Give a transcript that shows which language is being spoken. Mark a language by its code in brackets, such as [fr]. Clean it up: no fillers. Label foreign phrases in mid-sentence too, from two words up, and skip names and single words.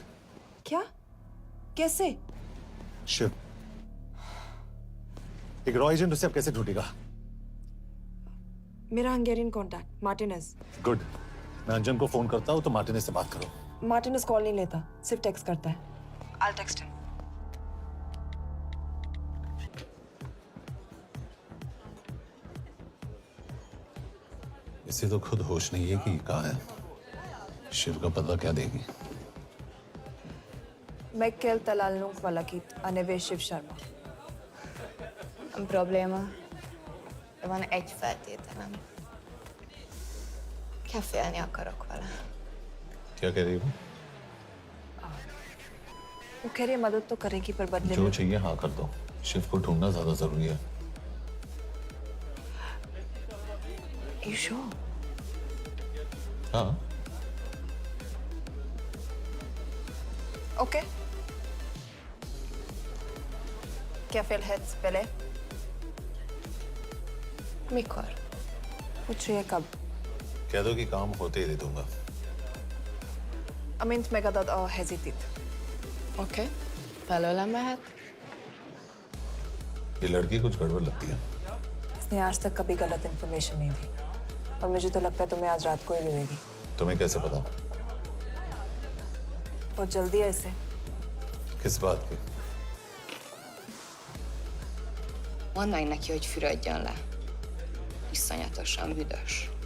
[hi] क्या? कैसे? शिव, एक रॉ एजेंट उसे अब कैसे ढूंढेगा? मेरा [en] Hungarian contact [hi] मार्टिनेज। गुड, मैं अंजन को फोन करता हूँ तो मार्टिनेज से बात करो। मार्टिनेज कॉल नहीं लेता, सिर्फ टेक्स्ट करता है। [en] I'll text him. [hi] इसे तो खुद होश नहीं है कि कहाँ है। शिव का पता क्या देगी? [hu] Mekkel talalnunk valakit, a neve Shiv Sharma. Nem probléma. De van egy feltételem. Kefélni akarok vele. [hi] क्या कह रही हो? वो कह रही है मदद तो करेगी पर बदले जो में। चाहिए हाँ कर दो। शिव को ढूंढना ज्यादा जरूरी है। [en] You sure? [hi] हाँ। [en] Okay. [hu] Kefélhetsz vele? Mikor? [hi] पूछ रही है कब? कह दो कि काम होते ही दे दूंगा। [hu] Amint megadod a hezitit. Oké. Felőlem mehet? [hi] ये लड़की कुछ गड़बड़ लगती है। इसने आज तक कभी गलत इन्फॉर्मेशन नहीं दी और मुझे तो लगता है तुम्हें आज रात को ही मिलेगी। तुम्हें कैसे पता? बहुत जल्दी है इसे। किस बात की? [hu] Mondd meg neki, hogy fürödjön le. Iszonyatosan büdös.